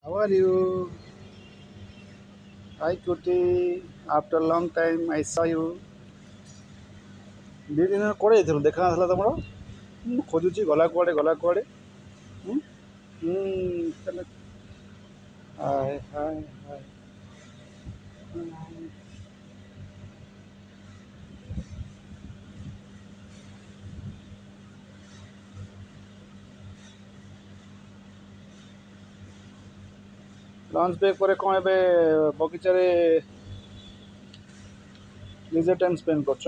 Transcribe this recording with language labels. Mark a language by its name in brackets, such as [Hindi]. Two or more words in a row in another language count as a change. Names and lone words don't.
[English] How are you? Hi, Kuti. After a long time, I saw you. [Odia] ଦୁଇ ଦିନ କୁଆଡ଼େ ଯାଇଥିଲୁ ଦେଖା ନଥିଲା ତମର। ମୁଁ ଖୋଜୁଛି ଗଲା କୁଆଡ଼େ। ହୁଁ ତାହେଲେ ହାଏ ହାଏ ହାଏ। [English] lunch break [Odia] ପରେ କ'ଣ ଏବେ ବଗିଚାରେ ନିଜେ [English] time spend [Odia] କରୁଛ?